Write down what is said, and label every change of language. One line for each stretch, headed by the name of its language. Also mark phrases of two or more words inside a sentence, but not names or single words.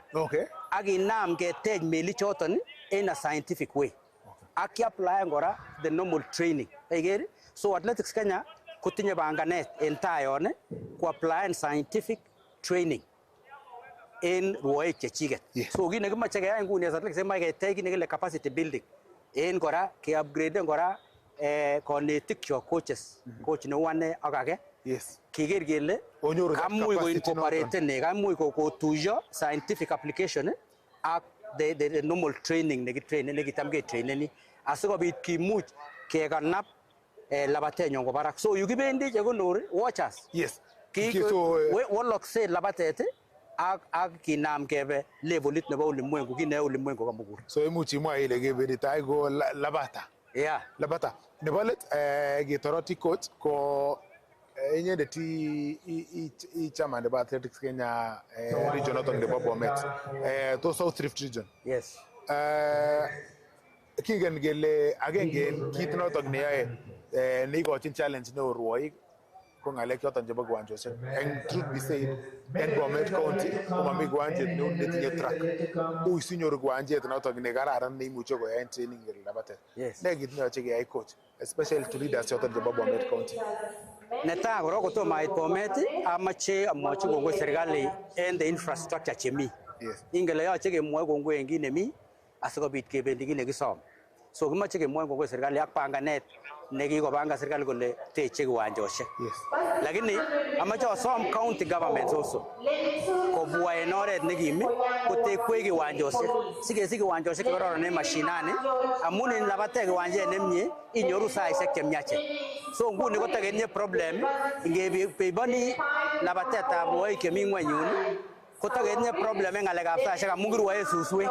English: Okay.
Kipsigis: Ak inam ketech melik choton
English: in a scientific way.
Kipsigis: Ak ki-apply kora
English: the normal training.
Kipsigis: Ikere? So Athletics Kenya kotinye panganet en tai yon ko apply
English: scientific training
Kipsigis: en rwoik chechiket. So kit nekimoche keyai nguni as Athletics kemoche ketech kit nekile
English: capacity building.
Kipsigis: En kora ke-upgrade kora konetik chok coaches. Coach neu ane ak age.
English: Yes.
Kipsigis: Kiker kele kamuch ko-incorporate kamuch kotuyo
English: scientific application
Kipsigis: ak
English: the normal training
Kipsigis: nekitam ketraineni asikobit kimuch kekanap labatenyon ko barak. So yukibendi chekonor watchers.
English: Yes.
Kipsigis: Walokse labatet ak kinam kebe levelit nebo ulimwengu kine ulimwengu kamugul. So imuch imwa ile kebendi tai ko labata.
English: Yeah.
Kipsigis: Labata. Nebo let gitoroti coach ko inyendet i chairman nebo Athletics Kenya region noton nebo Bomet.
English: To South Rift region. Yes.
Kipsigis: Kingen kele agenge kit noton neyoe neikochin challenge neo rwoik ko ngalek choton chebo kiwanjosiek.
English: And truth be said,
Kipsigis: en Bomet County komami kiwanjet neo netinye track. Ui sinyoru kiwanjet noton ne kararan neimuche koyaen training ngel labatet.
English: Yes.
Kipsigis: Ne kit neyoche keyai coach,
English: especially to leaders
Kipsigis: choton chebo Bomet County. Netai korok kotomo ait Bomet amache amwochi kongoi serikali en
English: the infrastructure
Kipsigis: chemi.
English: Yes.
Kipsigis: Ingele yoche kemwoe kongoi en kit nemi asikobit kebendi kit nekisom. So kimoche kemwoe kongoi serikali ak panganet nekikopanga serikali kole teche kiwanjosiek.
English: Yes.
Kipsigis: Lakini amache asom
English: county governments also
Kipsigis: kobwa en oret nekimi kotekwech kiwanjosiek sikesich kiwanjosiek chekororon en mashinani amun en labatet kiwanjet nemie inyoru saisiek chemiachen. So nguni kotaketinye problem ingebeiboni labatetab rwoik chemi ng'wenyun kotaketinye problem en ng'alekab saisiek amun kirwoe suswek.